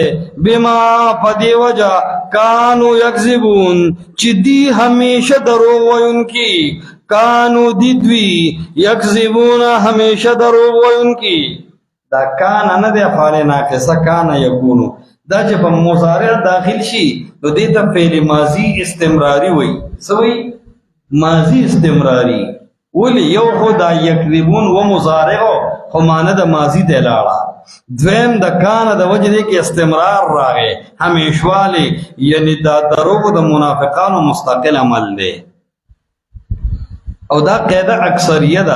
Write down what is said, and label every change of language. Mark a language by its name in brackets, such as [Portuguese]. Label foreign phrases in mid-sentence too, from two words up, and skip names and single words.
[Pashto] بما په دې وجه [Arabic] کانو یکذبون، [Pashto] چې دی همیشه دروغ ویونکي. کانو دی دوی یکذبون، همیشه دروغ ویونکي. دا کان نه دی [Arabic] افعال ناقصه، کان یکونو. [Pashto] دا چې په مضارع داخل شي نو دې ته فعل ماضی استمراری وایي. څه وایي؟ ماضی استمراری. ولی یو خو دا یکذبون و مضارع خو معنی د ماضی ته لاړه، دویم د کان د وجه دی کې استمرار راغی همیشوالی، یعنی دا دروغ د منافقانو مستقل عمل دی او دا قاعده اکثریه ده.